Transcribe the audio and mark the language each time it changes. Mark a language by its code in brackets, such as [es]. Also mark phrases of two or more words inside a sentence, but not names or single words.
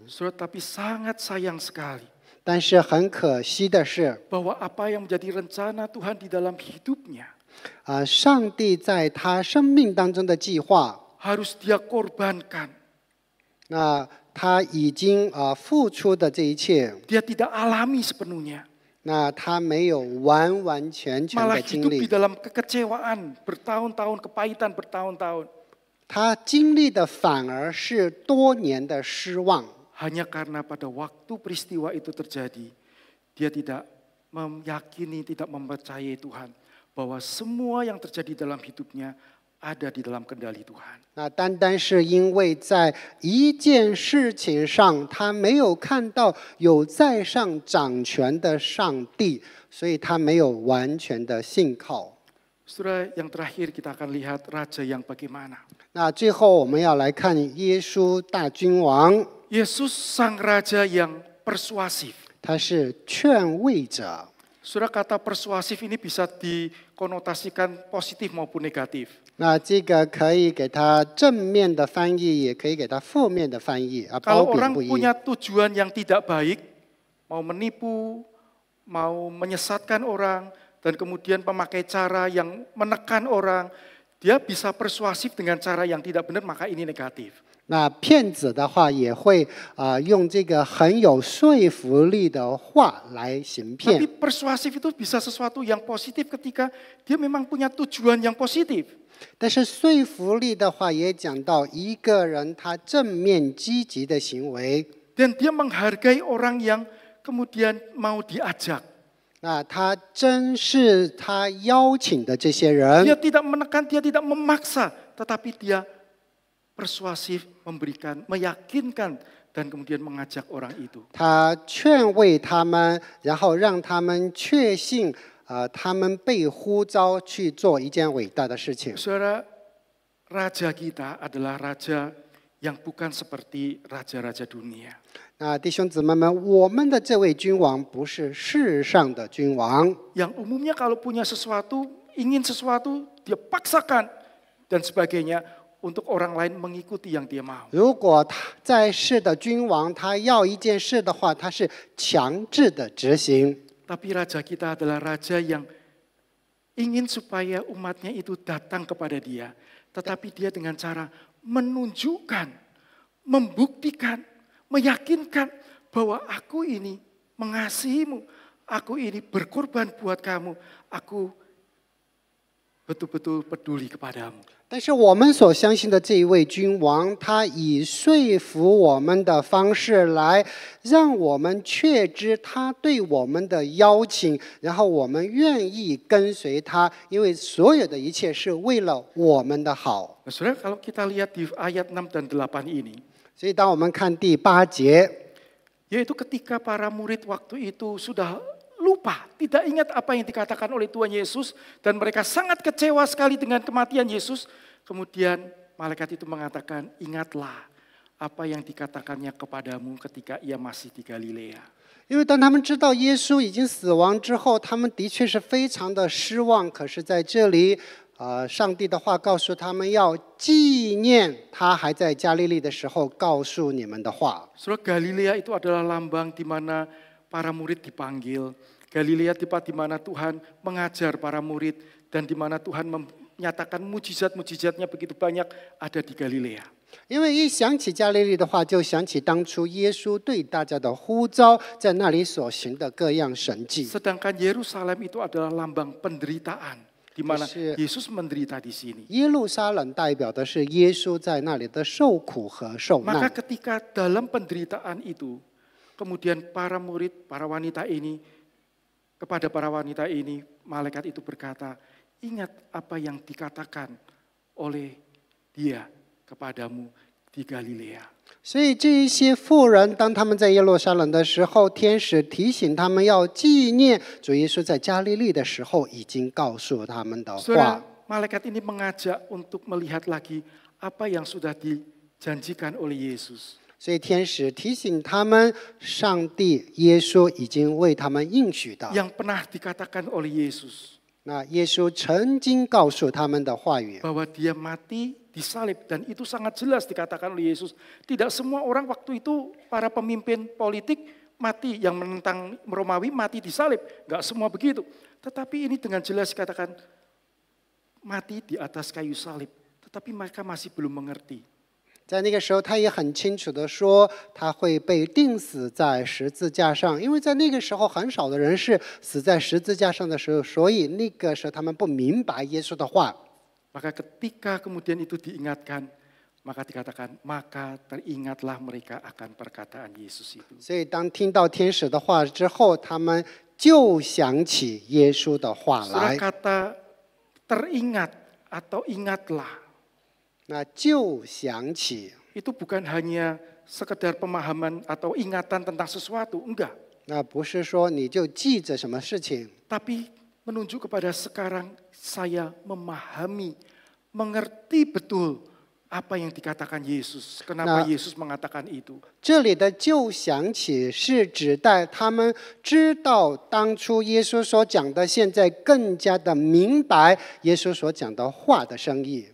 [id] Saudara, tapi sangat sayang sekali [zh] 但是很可惜的是， [id] bahwa apa yang menjadi rencana Tuhan di dalam hidupnya [zh] 上帝在他生命当中的计划， [id] harus dia korbankan. [zh] 那他已经付出的这一切， [id] Dia tidak alami sepenuhnya. [zh] 那他没有完完全全 [id] Malah [zh] 的经 [id] hidup di [zh] 历， [id] dalam kekecewaan bertahun-tahun, kepahitan bertahun-tahun. [zh] 他经历的反而是多年的失望。 [id] Hanya karena pada waktu peristiwa itu terjadi, dia tidak meyakini, tidak mempercayai Tuhan bahwa semua yang terjadi dalam hidupnya ada di dalam kendali Tuhan. [zh] 那单单是因为在一件事情上，他没有看到有在上掌权的上帝，所以他没有完全的信靠。 [id] Saudara, yang terakhir kita akan lihat raja yang bagaimana. [zh] 那最后我们要来看耶稣大君王， [id] Yesus sang raja yang persuasif. [zh] 他是劝慰者。 [id] Saudara, kata persuasif ini bisa dikonotasikan positif maupun negatif. [zh] 那这个可以给他正面的翻译，也可以给他负面的翻译啊，褒 [id] Kalau [zh] 贬 [id] orang [zh] 不一。 [id] punya tujuan yang tidak baik, mau menipu, mau menyesatkan orang, dan kemudian memakai cara yang menekan orang, dia bisa persuasif dengan cara yang tidak benar, maka ini negatif. [zh] 那骗子的话也会用这个很有说服力的话来行 [id] Tapi [zh] 骗。 [id] persuasif itu bisa sesuatu yang positif ketika dia memang punya tujuan yang positif. [zh] 但是说服力的话也讲到一个人他正面积极的行为， [id] Dan dia menghargai orang yang kemudian mau diajak. [zh] 那他珍视他邀请的这些人， [id] Dia tidak menekan, dia tidak memaksa, tetapi dia persuasif, memberikan, meyakinkan, dan kemudian mengajak orang itu. [zh] 他劝慰他们，然后让他们确信他们被呼召去做一件伟大的事情。 [id] Saudara, raja kita adalah raja yang bukan seperti raja-raja dunia. [zh] 那弟兄姊妹们，我们的这位君王不是世上的君王， [id] Yang umumnya kalau punya sesuatu, ingin sesuatu, dia paksakan, dan sebagainya, untuk orang lain mengikuti yang dia mau. [zh] 如果他在世的君王，他要一件事的话，他是强制的执行。 [id] Tapi raja kita adalah raja yang ingin supaya umatnya itu datang kepada dia. Tetapi dia dengan cara menunjukkan, membuktikan, meyakinkan bahwa aku ini mengasihimu, aku ini berkorban buat kamu, aku betul-betul peduli kepadamu. [zh] 但是我们所相信的这一位君王，他以说服我们的方式来让我们确知他对我们的邀请，然后我们愿意跟随他，因为所有的一切是为了我们的好。 [id] Nah, saudara, kalau kita lihat di ayat 6 dan 8 ini, [zh] 所以当我们看第8节， [id] yaitu ketika para murid waktu itu sudah lupa, tidak ingat apa yang dikatakan oleh Tuhan Yesus, dan mereka sangat kecewa sekali dengan kematian Yesus. Kemudian malaikat itu mengatakan, ingatlah apa yang dikatakannya kepadamu ketika ia masih di Galilea. [zh] 因为当他们知道耶稣已经死亡之后，他们的确是非常的失望。可是在这里，上帝的话告诉他们要纪念他还在加利利的时候告诉你们的话。 [id] Saudara, Galilea itu adalah lambang di mana para murid dipanggil. Galilea tempat di mana Tuhan mengajar para murid dan di mana Tuhan menyatakan mujizat-mujizatnya begitu banyak ada di Galilea. [zh] 因为一想起加利利的话，就想起当初耶稣对大家的呼召，在那里所行的各样神迹。 [id] Sedangkan Yerusalem itu adalah lambang penderitaan, di mana Yes. Yesus menderita di sini. [zh] 耶路撒冷代表的是耶稣在那里的受苦和受 [id] Maka [zh] 难。 [id] ketika dalam penderitaan itu, kemudian para murid, para wanita ini, kepada para wanita ini, malaikat itu berkata, ingat apa yang dikatakan oleh dia kepadamu di Galilea. [zh] 所以这一些妇人，当他们在耶路撒冷的时候，天使提醒他们要纪念主耶稣在加利利的时候已经告诉他们的 [id] Saudara, [zh] 话。 [id] malaikat ini mengajak untuk melihat lagi apa yang sudah dijanjikan oleh Yesus. [zh] 所以天使提醒他们，上帝耶稣已经为他们应许的。 [id] Yang pernah dikatakan oleh Yesus. [zh] 那耶稣曾经告诉他们的话语， [id] Bahwa dia mati disalib, dan itu sangat jelas dikatakan oleh Yesus. Tidak semua orang waktu itu para pemimpin politik mati, yang menentang Romawi mati disalib, enggak semua begitu. Tetapi ini dengan jelas dikatakan mati di atas kayu salib, tetapi mereka masih belum mengerti. [zh] 在那个时候，他也很清楚的说，他会被钉死在十字架上，因为在那个时候很少的人是死在十字架上的时候，所以那个时候他们不明白耶稣的话。 [id] Maka ketika kemudian itu diingatkan, maka dikatakan, maka teringatlah mereka akan perkataan Yesus itu. [zh] 所以当听到天使的话之后，他们就想起耶稣的话 [id] Saudara, [zh] 来。 [id] kata teringat atau ingatlah. [zh] 那就想起， [id] Itu bukan hanya sekedar pemahaman atau ingatan tentang sesuatu, enggak. [zh] 那不是说你就记着什么事情， [id] Tapi menunjuk kepada sekarang saya memahami, mengerti betul apa yang dikatakan Yesus. Kenapa Nah. Yesus mengatakan itu? [zh] 这里的就想起是指代他们知道当初耶稣所讲的，现在更加的明白耶稣所讲的话的深意。